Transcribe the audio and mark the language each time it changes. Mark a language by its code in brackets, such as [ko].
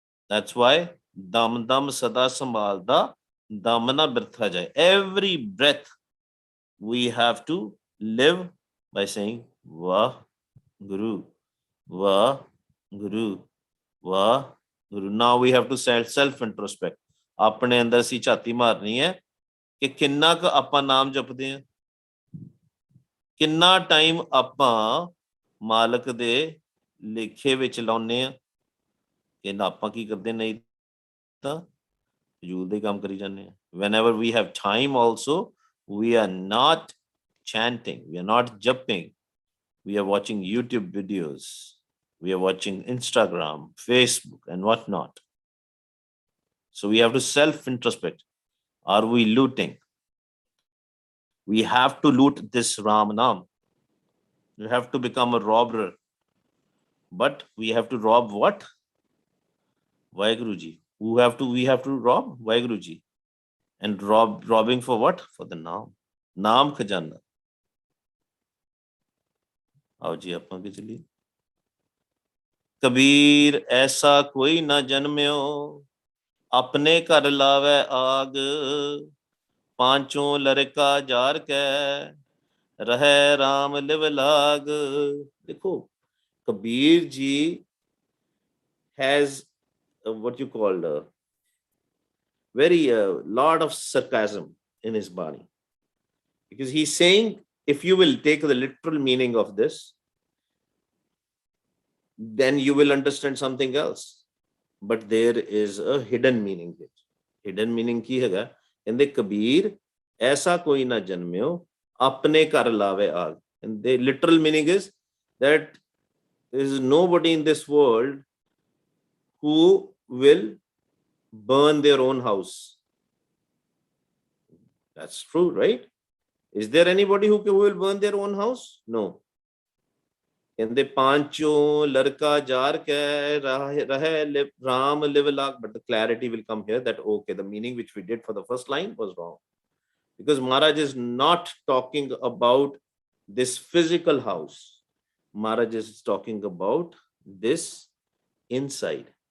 [en] That's why [pa] dam dam sada sambhalda damna birtha jai. [en] Every breath we have to live by saying Vah Guru, Vah Guru, Vah Guru. Now we have to self-introspect. [pa] ਆਪਣੇ ਅੰਦਰ ਅਸੀਂ ਝਾਤੀ ਮਾਰਨੀ ਹੈ ਕਿ ਕਿੰਨਾ ਕੁ ਆਪਾਂ ਨਾਮ ਜਪਦੇ ਹਾਂ, ਕਿੰਨਾ ਟਾਈਮ ਆਪਾਂ ਮਾਲਕ ਦੇ ਲੇਖੇ ਵਿੱਚ ਲਾਉਂਦੇ ਹਾਂ, ਕਿ ਆਪਾਂ ਕੀ ਕਰਦੇ ਨਹੀਂ ਤਾਂ ਫਜ਼ੂਲ ਦੇ ਕੰਮ ਕਰੀ ਜਾਂਦੇ ਹਾਂ. [en] Whenever we have time also, we are not chanting, we are not japping, we are watching YouTube videos, we are watching Instagram, Facebook and whatnot. So we have to self-introspect. Are we looting? We have to loot this Ram Naam. We have to become a robber. But we have to rob what? Vaheguru Ji. We have to rob Vaheguru Ji. And robbing for what? For the naam. Naam khajana. [hi] आओ जी आप आगे चलिए. कबीर ऐसा कोई ना जन्म्यो अपने घर लावे आग पांचों लड़का जार के रहे राम लिव लाग. देखो [en] Kabir ji has what you call very lot of sarcasm in his body, because he's saying, if you will take the literal meaning of this, then you will understand something else. But there is a hidden meaning here. Hidden meaning [pa] की हैगा कहंदे कबीर ऐसा कोई ना जन्म्यो अपने घर लावे आग. [en] And the literal meaning is that there is nobody in this world who will burn their own house. That's true, right? Is there anybody who will burn their own house? No. [pa] कहंदे पांचों लड़का jar के रहे Ram live लाग. [en] But the clarity will come here that okay, the meaning which we did for the first line was wrong, because Maharaj is not talking about this physical house. Maharaj is talking about this inside.